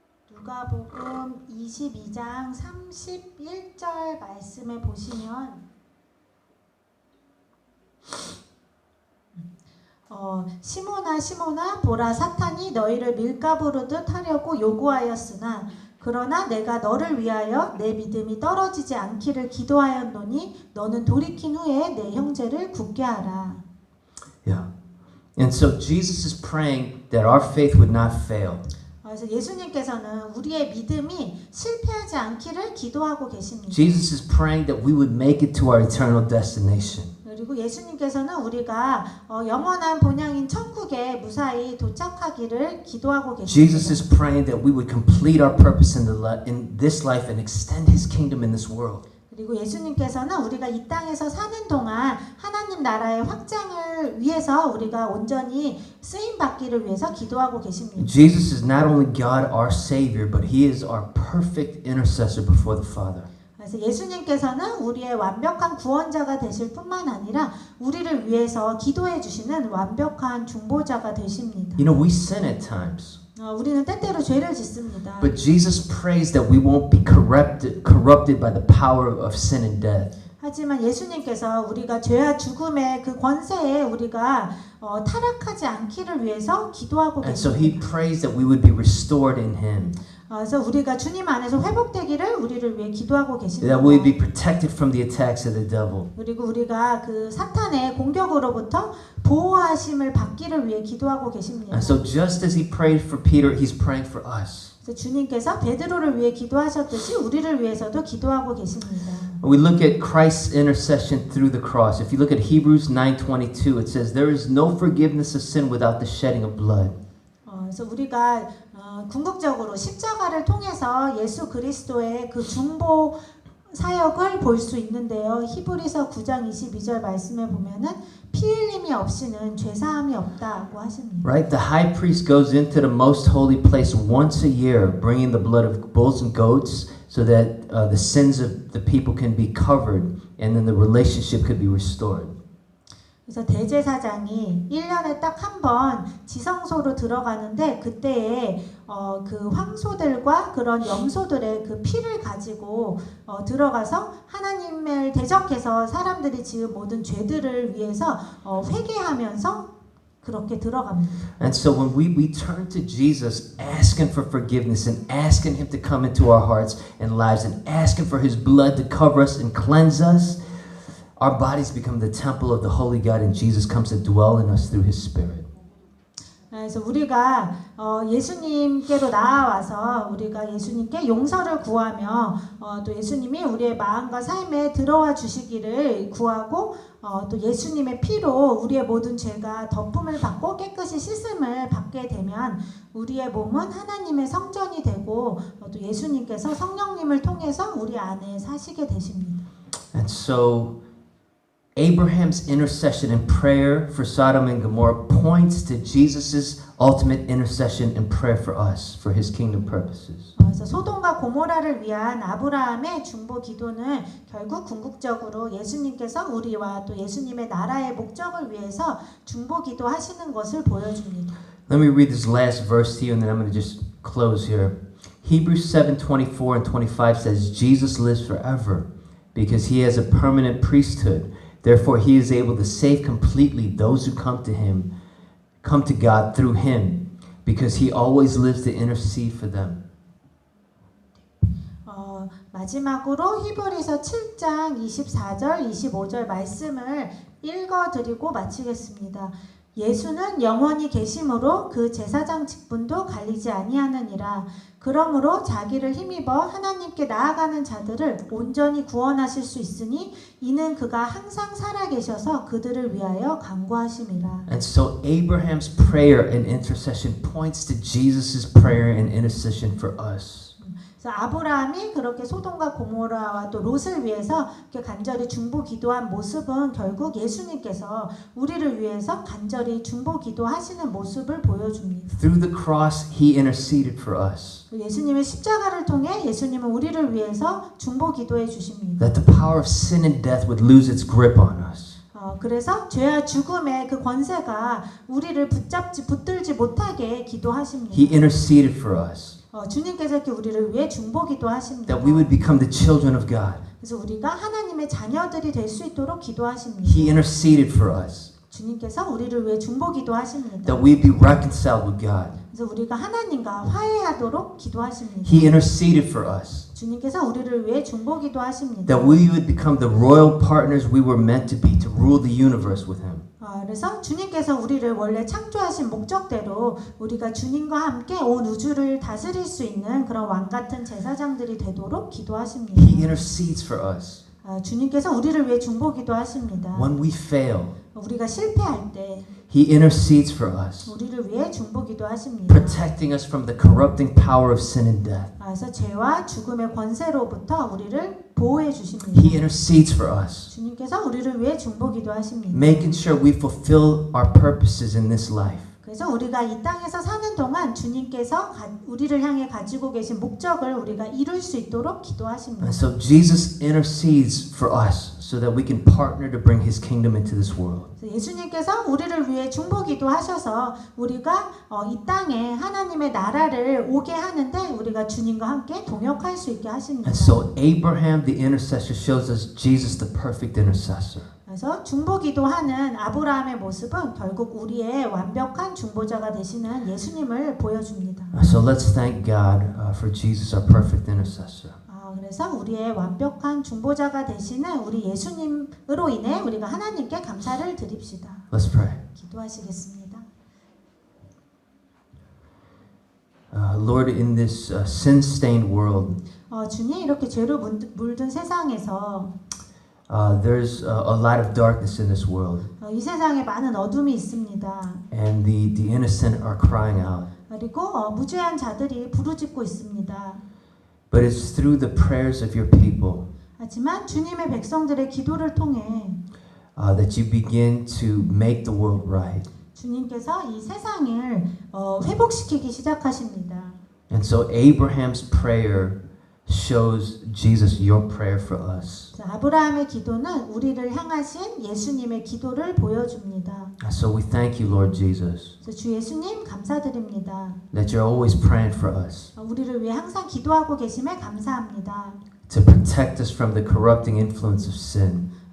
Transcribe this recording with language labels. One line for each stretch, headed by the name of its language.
Korean: 누가복음 22장 31절 말씀에 보시면 시몬아 시몬아 보라 사탄이 너희를 밀가부르듯 하려고 요구하였으나 그러나 내가 너를 위하여 내 믿음이 떨어지지 않기를 기도하였노니 너는 돌이킨 후에 내 형제를 굳게 하라.
English: Yeah. And so Jesus is praying that our faith would not fail.
Korean: 그래서 예수님께서는 우리의 믿음이 실패하지 않기를 기도하고 계십니다.
English: Jesus is praying that we would make it to our eternal destination.
Korean: 그리고 예수님께서는 우리가 영원한 본향인 천국에 무사히 도착하기를 기도하고
English: Jesus
Korean: 계십니다.
English: is praying that we would complete our purpose in this life and extend His kingdom in this world.
Korean: 그리고 예수님께서는 우리가 이 땅에서 사는 동안 하나님 나라의 확장을 위해서 우리가 온전히 쓰임 받기를 위해서 기도하고 계십니다.
English: Jesus is not only God our Savior, but He is our perfect intercessor before the Father.
Korean: 그래서 예수님께서는 우리의 완벽한 구원자가 되실 뿐만 아니라 우리를 위해서 기도해 주시는 완벽한 중보자가 되십니다.
English: You know, we sin at times,
Korean: 우리는 때때로 죄를 짓습니다.
English: but Jesus prays that we won't be corrupted by the power of sin and death.
Korean: 하지만 예수님께서 우리가 죄와 죽음의 그 권세에 우리가 타락하지 않기를 위해서 기도하고
English: And so He
Korean: 계십니다.
English: prays that we would be restored in Him,
Korean: 그래서 우리가 주님 안에서 회복되기를 우리를 위해 기도하고 계십니다.
English: that we would be protected from the attacks of the devil.
Korean: 그리고 우리가 그 사탄의 공격으로부터 보호하심을 받기를 위해 기도하고 계십니다.
English: And so just as He prayed for Peter, He's praying for us.
Korean: 그래서 주님께서 베드로를 위해 기도하셨듯이 우리를 위해서도 기도하고 계십니다.
English: We look at Christ's intercession through the cross. If you look at Hebrews 9:22, it says, "There is no forgiveness of sin without the shedding of blood."
Korean: 그래서 우리가 궁극적으로 십자가를 통해서 예수 그리스도의 그 중보 사역을 볼 수 있는데요. 히브리서 9장 22절 말씀에 보면은 피 흘림이 없이는 죄 사함이 없다고 하십니다.
English: Right? The high priest goes into the most holy place once a year, bringing the blood of bulls and goats so that the sins of the people can be covered and then the relationship could be restored.
Korean: 그래서 대제사장이 1년에 딱 한 번 지성소로 들어가는데 그때에 그 황소들과 그런 염소들의 그 피를 가지고 들어가서 하나님을 대적해서 사람들이 지은 모든 죄들을 위해서 회개하면서 그렇게 들어갑니다.
English: And so when we turn to Jesus, asking for forgiveness and asking Him to come into our hearts and lives and asking for His blood to cover us and cleanse us, our bodies become the temple of the Holy God, and Jesus comes to dwell in us through His Spirit.
Korean: 그래서 우리가 예수님께로 나아와서 우리가 예수님께 용서를 구하며 또 예수님이 우리의 마음과 삶에 들어와 주시기를 구하고 또 예수님의 피로 우리의 모든 죄가 덮음을 받고 깨끗이 씻음을 받게 되면 우리의 몸은 하나님의 성전이 되고 또 예수님께서 성령님을 통해서 우리 안에 사시게 되십니다.
English: And so Abraham's intercession and prayer for Sodom and Gomorrah points to Jesus' ultimate intercession and prayer for us, for His kingdom purposes.
Korean: 그래서 소돔과 고모라를 위한 아브라함의 중보 기도는 결국 궁극적으로 예수님께서 우리와 또 예수님의 나라의 목적을 위해서 중보 기도하시는 것을 보여줍니다.
English: Let me read this last verse to you and then I'm going to just close here. Hebrews 7:24 and 25 says, Jesus lives forever because He has a permanent priesthood. Therefore, He is able to save completely those who come to God through Him, because He always lives to intercede for them.
Korean: 마지막으로 히브리서 7장 24절, 25절 말씀을 읽어드리고 마치겠습니다. 예수는 영원히 계심으로 그 제사장 직분도 갈리지 아니하느니라. 그러므로 자기를 힘입어 하나님께 나아가는 자들을 온전히 구원하실 수 있으니 이는 그가 항상 살아계셔서 그들을 위하여 간구하심이라.
English: And so Abraham's prayer and intercession points to Jesus' prayer and intercession for us.
Korean: 그래서 아브라함이 그렇게 소돔과 고모라와 또 롯을 위해서 이렇게 간절히 중보 기도한 모습은 결국 예수님께서 우리를 위해서 간절히 중보 기도하시는 모습을 보여줍니다.
English: Through the cross, He interceded for us.
Korean: 예수님의 십자가를 통해 예수님은 우리를 위해서 중보 기도해 주십니다.
English: That the power of sin and death would lose its grip on us.
Korean: 그래서 죄와 죽음의 그 권세가 우리를 붙들지 못하게 기도하십니다.
English: He interceded for us.
Korean: 주님께서 이렇게 우리를 위해 중보 기도하십니다.
English: That we would become the children of God.
Korean: 그래서 우리가 하나님의 자녀들이 될 수 있도록 기도하십니다.
English: He interceded for us.
Korean: 주님께서 우리를 위해 중보기도 하십니다.
English: that we be reconciled with God.
Korean: 그래서 우리가 하나님과 화해하도록 기도하십니다.
English: He interceded for us,
Korean: 주님께서 우리를 위해 중보기도 하십니다.
English: that we would become the royal partners we were meant to be, to rule the universe with Him.
Korean: 그래서 주님께서 우리를 원래 창조하신 목적대로 우리가 주님과 함께 온 우주를 다스릴 수 있는 그런 왕 같은 제사장들이 되도록 기도하십니다.
English: He intercedes for us.
Korean: 주님께서 우리를 위해 중보기도 하십니다.
English: When we fail,
Korean: 우리가 실패할 때
English: He intercedes for us,
Korean: 우리를 위해 중보기도 하십니다.
English: protecting us from the corrupting power of sin and death.
Korean: 그래서 죄와 죽음의 권세로부터 우리를 보호해 주십니다.
English: He intercedes for us,
Korean: 주님께서 우리를 위해 중보기도 하십니다.
English: making sure we fulfill our purposes in this life.
Korean: 그래서 우리가 이 땅에서 사는 동안 주님께서 우리를 향해 가지고 계신 목적을 우리가 이룰 수 있도록 기도하십니다.
English: And so Jesus intercedes for us so that we can partner to bring His kingdom into this world.
Korean: 예수님께서 우리를 위해 중보기도 하셔서 우리가 이 땅에 하나님의 나라를 오게 하는데 우리가 주님과 함께 동역할 수 있게 하십니다.
English: And so Abraham, the intercessor, shows us Jesus, the perfect intercessor.
Korean: 그래서 중보기도하는 아브라함의 모습은 결국 우리의 완벽한 중보자가 되시는 예수님을 보여줍니다.
English: So let's thank God for Jesus, our perfect intercessor.
Korean: 그래서 우리의 완벽한 중보자가 되시는 우리 예수님으로 인해 우리가 하나님께 감사를 드립시다.
English: Let's pray.
Korean: 기도하시겠습니다.
English: Lord, in this sin-stained world,
Korean: 주님 이렇게 죄로 물든 세상에서
English: there's a lot of darkness in this world,
Korean: 이 세상에 많은 어둠이 있습니다.
English: and the innocent are crying out.
Korean: 그리고 무죄한 자들이 부르짖고 있습니다.
English: But it's through the prayers of your people
Korean: 하지만 주님의 백성들의 기도를 통해
English: that you begin to make the world right.
Korean: 주님께서 이 세상을 회복시키기 시작하십니다.
English: And so Abraham's prayer shows Jesus, your prayer for us.
Korean: 아브라함의 기도는 우리를 향하신 예수님의 기도를 보여줍니다.
English: So we thank you, Lord Jesus,
Korean: 주 예수님 감사드립니다.
English: that you're always praying for us
Korean: 우리를 위해 항상 기도하고 계심에 감사합니다.
English: to protect us from the corrupting influence of sin.